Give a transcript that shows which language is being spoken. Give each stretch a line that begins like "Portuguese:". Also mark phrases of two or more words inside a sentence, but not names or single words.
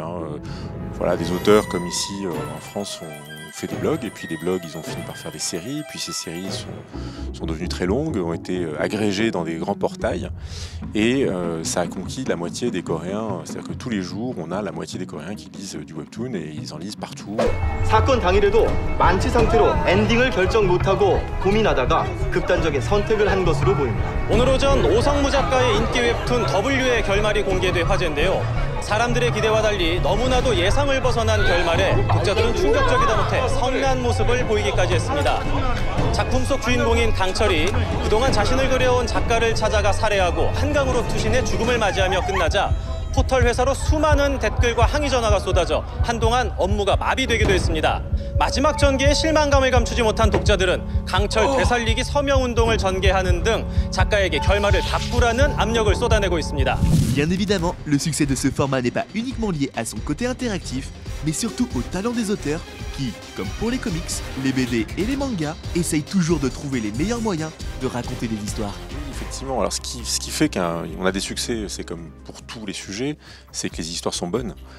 French: Voilà, des auteurs comme ici en France ont fait des blogs, et puis des blogs ils ont fini par faire des séries, puis ces séries sont devenues très longues, ont été agrégées dans des grands portails, et ça a conquis la moitié des Coréens. C'est-à-dire que tous les jours on a la moitié des Coréens qui lisent du webtoon, et ils en lisent partout.
Korean: 사건 당일에도 만취 상태로 엔딩을 결정 못하고 고민하다가 극단적인 선택을 한 것으로 보입니다. 오늘 오전 오성무 작가의 인기 웹툰 W의 결말이 공개돼 화제인데요. 사람들의 기대와 달리 너무나도 예상을 벗어난 결말에 독자들은 충격적이다 못해 성난 모습을 보이기까지 했습니다. 작품 속 주인공인 강철이 그동안 자신을 그려온 작가를 찾아가 살해하고 한강으로 투신해 죽음을 맞이하며 끝나자 포털 회사로 수많은 댓글과 항의 전화가 쏟아져 한동안 업무가 마비되기도 했습니다. 마지막 전개에 실망감을 감추지 못한 독자들은 강철 되살리기 서명운동을 전개하는 등 작가에게 결말을 바꾸라는 압력을 쏟아내고 있습니다.
French: Bien évidemment, le succès de ce format n'est pas uniquement lié à son côté interactif, mais surtout au talent des auteurs qui, comme pour les comics, les BD et les mangas, essayent toujours de trouver les meilleurs moyens de raconter des histoires. Effectivement, alors ce qui fait qu'on a des succès, c'est comme pour tous les sujets, c'est que les histoires sont bonnes.